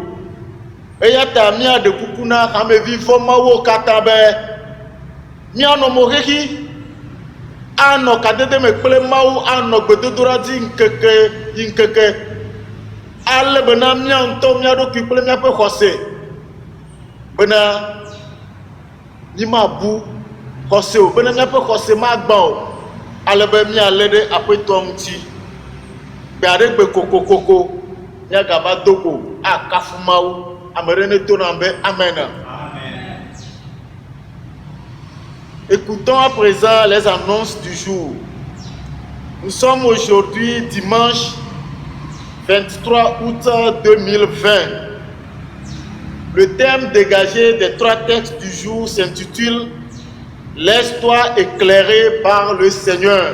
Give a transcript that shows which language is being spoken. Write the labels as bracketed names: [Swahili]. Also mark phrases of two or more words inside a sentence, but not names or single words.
[Ewe] Eya ta míaɖe kuku na hamevi vɔ Mawu katã be míanɔ mo xexi, anɔ kadede me kple Mawu, anɔ gbedodoɖa dzi ŋkeke yi ŋkeke, ale bena mía ŋutɔ mía ɖokui kple míaƒe xɔse bena mímabu xɔse o, bena míaƒe xɔse magbã o, ale be míalé ɖe Aƒetɔ ŋuti. Gbe aɖe gbe kokokoko míagava do go akafu Mawu. Ame ɖe ne to nam be amen. [French] Écoutons à présent les annonces du jour. Nous sommes aujourd'hui dimanche 23 août 2020. Le thème dégagé des 3 textes du jour s'intitule « Laisse-toi éclairer par le Seigneur ».